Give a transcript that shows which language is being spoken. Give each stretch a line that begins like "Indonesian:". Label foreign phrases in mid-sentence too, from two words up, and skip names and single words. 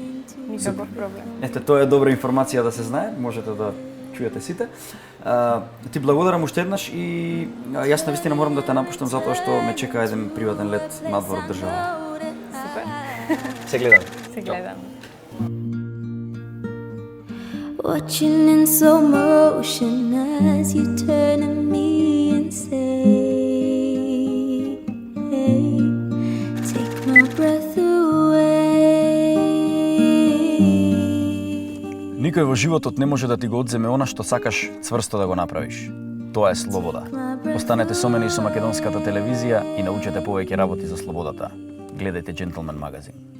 Macedonian: Никаков проблем. Ете, тоа е добра информација да се знае, можете да чуете сите. Ти благодарам уште еднаш и јас навистина морам да те напуштам затоа што ме чека еден приватен лет надвор од држава. Супер. Се гледаме. Се гледаме.
English: Watching in slow motion as you turn to me and say, take my breath away.
Macedonian: Никој во животот не може да ти го одземе она што сакаш цврсто да го направиш. Тоа е слобода. Останете со мене и со македонската телевизија и научете повеќе работи за слободата. Гледајте Джентлмен магазин.